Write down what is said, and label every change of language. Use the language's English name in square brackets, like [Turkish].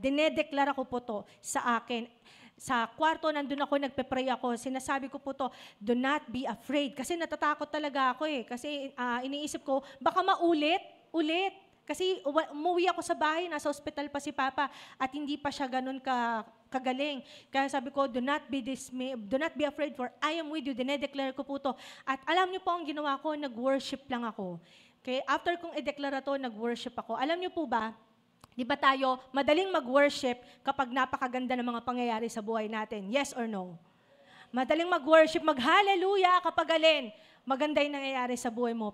[Filipino] Dinedeklara ko po to sa akin. Sa kwarto, nandun ako, nagpe-pray ako. Sinasabi ko po to, [English] do not be afraid. [Filipino] Kasi natatakot talaga ako eh. Kasi iniisip ko, baka ulit. Kasi umuwi ako sa bahay, nasa ospital pa si Papa, at hindi pa siya ganun kagaling. Kaya sabi ko, [English] do not be afraid, for I am with you. [Filipino] Dinedeclare ko po to. At alam niyo po ang ginawa ko, nag-worship lang ako. Okay, after kong i-deklara to, nag-worship ako. Alam niyo po ba, di ba tayo madaling mag-worship kapag napakaganda ng mga pangyayari sa buhay natin? [English] Yes or no? [Filipino] Madaling mag-worship, mag-hallelujah kapag maganda yung nangyayari sa buhay mo.